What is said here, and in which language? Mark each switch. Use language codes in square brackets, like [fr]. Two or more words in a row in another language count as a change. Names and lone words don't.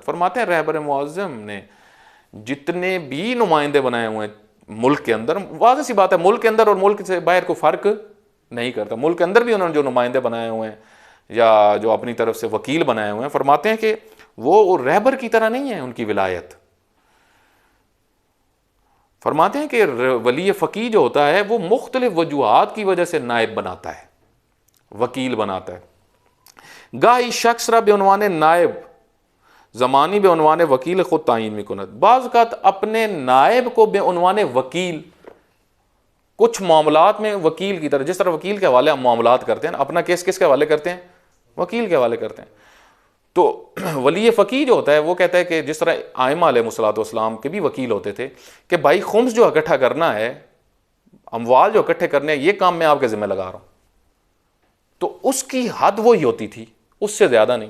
[ur] فرماتے ہیں رہبر معظم نے جتنے بھی نمائندے بنائے ہوئے ہیں ملک کے اندر، واضح سی بات ہے ملک کے اندر اور ملک سے باہر کو فرق نہیں کرتا، ملک کے اندر بھی انہوں نے جو نمائندے بنائے ہوئے ہیں یا جو اپنی طرف سے وکیل بنائے ہوئے ہیں، فرماتے ہیں کہ وہ رہبر کی طرح نہیں ہے ان کی ولایت۔ فرماتے ہیں کہ ولی فقیہ جو ہوتا ہے وہ مختلف وجوہات کی وجہ سے نائب بناتا ہے، وکیل بناتا ہے۔ [fa] گاہی شخص را بے عنوان نائب زمانی بے عنوان وکیل خود تعین میں کند، [ur] بعض اوقات اپنے نائب کو بے عنوان وکیل، کچھ معاملات میں وکیل کی طرح، جس طرح وکیل کے حوالے ہم معاملات کرتے ہیں، اپنا کیس کس کے حوالے کرتے ہیں؟ وکیل کے حوالے کرتے ہیں۔ تو ولی فقیہ جو ہوتا ہے وہ کہتا ہے کہ جس طرح ائمہ علیہ الصلوۃ والسلام کے بھی وکیل ہوتے تھے کہ بھائی خمس جو اکٹھا کرنا ہے، اموال جو اکٹھے کرنے ہیں، یہ کام میں آپ کے ذمہ لگا رہا ہوں، تو اس کی حد وہی ہوتی تھی، اس سے زیادہ نہیں۔